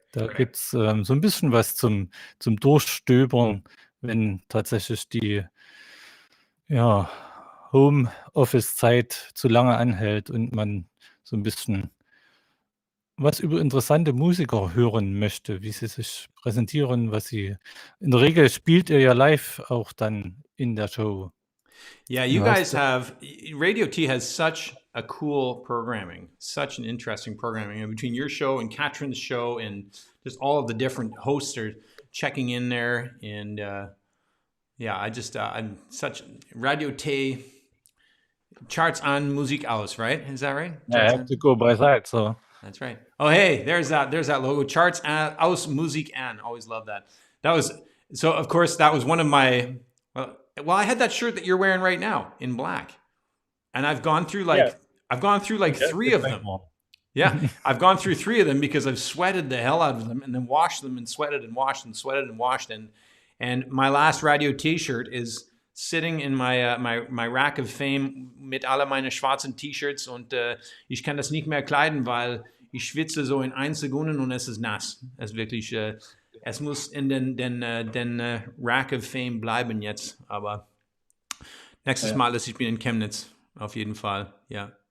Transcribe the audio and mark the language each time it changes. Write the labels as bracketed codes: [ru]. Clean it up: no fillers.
[de] Da gibt es so ein bisschen was zum Durchstöbern, wenn tatsächlich die Homeoffice-Zeit zu lange anhält und man so ein bisschen was über interessante Musiker hören möchte, wie sie sich präsentieren, was sie. In der Regel spielt ihr ja live auch dann in der Show. [en] Yeah, you Nice. guys have Radio T has such a cool programming, such an interesting programming. And between your show and Katherine's show and just all of the different hosts are checking in there. And I'm such Radio T charts on Musik aus, right? Is that right? I have to go by that, so. That's right. Oh, hey, there's that logo. Charts aus Musik an. Always love that. That was so. Of course, that was one of my. Well, I had that shirt that you're wearing right now in black, and I've gone through like three of them. Yeah, I've gone through three of them because I've sweated the hell out of them and then washed them and sweated and washed and sweated and washed. And my last Radio T-shirt is sitting in my Rack of Fame [de] mit alle meine schwarzen T-Shirts, und ich kann das nicht mehr kleiden, weil ich schwitze so in 1 Sekunden und es ist nass. Es ist wirklich, es muss in den Rack of Fame bleiben jetzt, aber nächstes Mal, dass ich bin in Chemnitz, auf jeden Fall, ja.